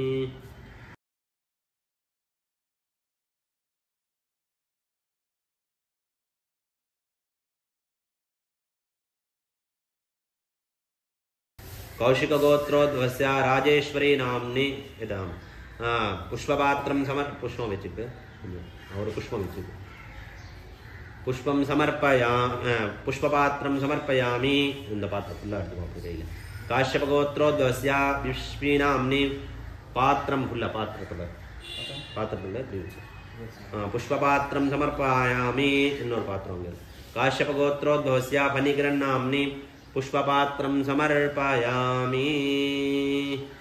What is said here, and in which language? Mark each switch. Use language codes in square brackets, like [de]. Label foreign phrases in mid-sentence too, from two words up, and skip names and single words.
[sa] कौशिकगोत्रोद्भवस्य राजेश्वरी नाम्नि इदं पुष्पपात्रं पुष्पमिच्छित् ಅವರು पुष्पमिच्छित् पुष्पं पुष्पपात्रं समर्पयामि [ta] இந்த பாத்திரம் ஃபுல்லா எடுத்துக்கோ கையில [sa] काश्यपगोत्रोद्भवस्य विश्वीनाम्नि [ta] பாத்திரம் ஃபுல்லா பாத்திரத்துல [sa] पुष्पपात्रं समर्पयामि [ta] இன்னொரு பாத்திரம் இங்க [sa] काश्यपगोत्रोद्भवस्य फणिकिरन्नाम्नि पुष्पपात्रं समर्पयामि